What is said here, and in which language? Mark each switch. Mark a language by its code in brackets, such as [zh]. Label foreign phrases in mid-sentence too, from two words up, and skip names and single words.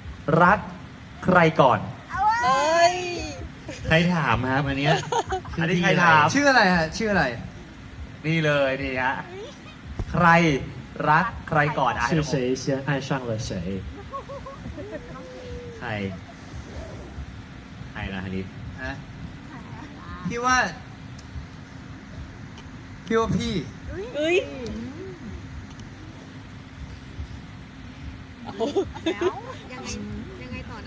[th] รักใครก่อน เอ้ย ใครถามครับอันเนี้ย อันนี้ใครถาม ชื่ออะไรฮะชื่ออะไร นี่เลยนี่ฮะใครรักใครก่อนอ่ะ [zh] 是谁先爱上了谁？ [th] ใครนะฮันนี่ ฮะพี่ว่าพี่ เอ้ย แล้วยังไงต่อนะ